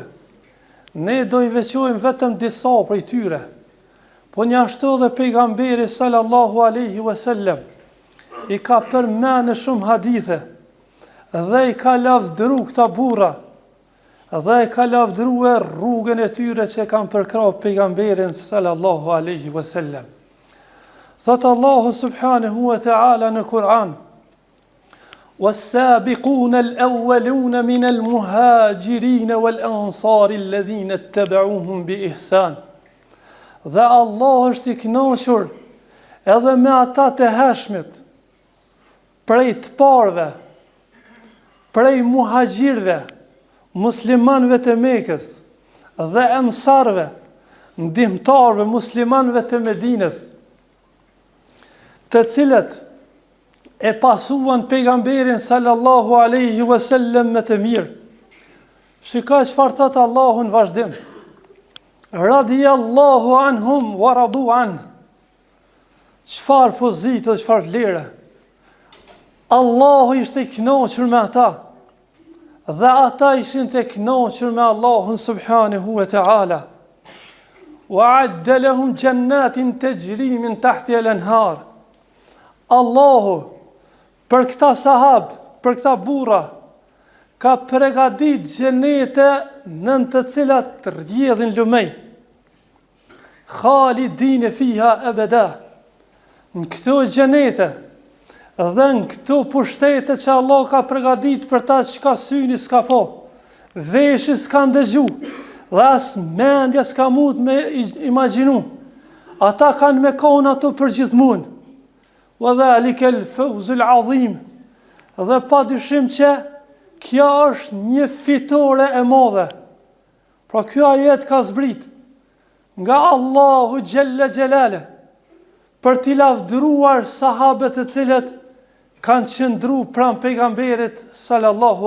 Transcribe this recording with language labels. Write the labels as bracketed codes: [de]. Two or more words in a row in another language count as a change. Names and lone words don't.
[sq] Ne do i veçojmë vetëm disa prej tyre, po njashtu dhe pejgamberi [ar] صلى الله عليه وسلم [sq] i ka përmend në shumë hadithe dhe i ka lavdëruar këta burra dhe e ka lavdëruar rrugën e tyre që kanë përkrahur pejgamberin [ar] صلى الله عليه وسلم. [sq] Thot Allahu [ar] سبحانه وتعالى [sq] në Kur'an: [ar] "والسابقون الأولون من المهاجرين والأنصار الذين اتبعوهم بإحسان." [sq] Dhe Allah është i kënaqur edhe me ata të hershmit, prej të parëve, prej muhajirëve, muslimanëve të Mekës dhe ansarëve, ndihmtarëve muslimanëve të Medinës, të cilët e pasuan pejgamberin [ar] صلى الله عليه وسلم [sq] me të mirë. Shikoj çfarë thot Allahu në vazhdim: [ar] رضي الله عنهم ورضوا عنه. [sq] Çfarë pozitë, çfarë lere. Allahu ishte i kënaqur me ata. Dhe ata ishin të kënaqur me Allahun [ar] سبحانه وتعالى. وأعد لهم جنات تجري تحتها الأنهار. [sq] Allahu për këta sahab, për këta burra, ka përgatit xhenete nën të cilat rrjedhin lumej. [ar] خالدين فيها أبدا. [sq] Në këto xhenete dhe në këto pushtete që Allah ka përgatit për ta që ka syni s'ka po, veshi s'ka ndëgju, dhe as mendja s'ka mund me imagjinu. Ata kanë me kohën ato për gjithmonë. [ar] وذلك الفوز العظيم. [sq] Dhe pa dyshim që kjo është një fitore e madhe. Pra kjo ajet ka zbrit nga Allahu Gjelle Gjelale për t'i lavdëruar sahabët e cilët kanë qëndru pranë pejgamberit sallallahu